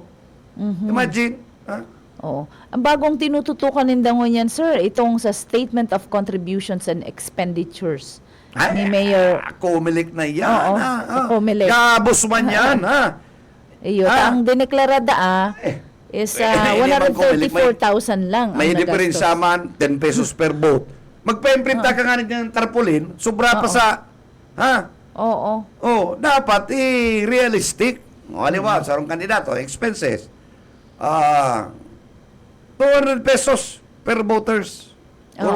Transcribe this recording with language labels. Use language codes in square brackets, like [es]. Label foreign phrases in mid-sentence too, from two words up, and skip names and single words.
[en] Imagine. Ha? [bik] Oo. Ang bagong tinututukan nindangon yan, sir, itong sa Statement of Contributions and Expenditures ni Mayor. Kumilik na yan. Oo, ha? sa Comelec. Gabos man yan. Ha? Iyo, ang dineklarada is hindi man Comelec, 134,000 lang May ang difference nagastos. [en] man, 10 pesos per boat. [tl] Magpa-imprint ka nga ng tarpaulin, sobra pa sa, ha? Oo. Oh, dapat realistic. O, halimbawa, sa arong kandidato, expenses. [en] 200 pesos per voters. Or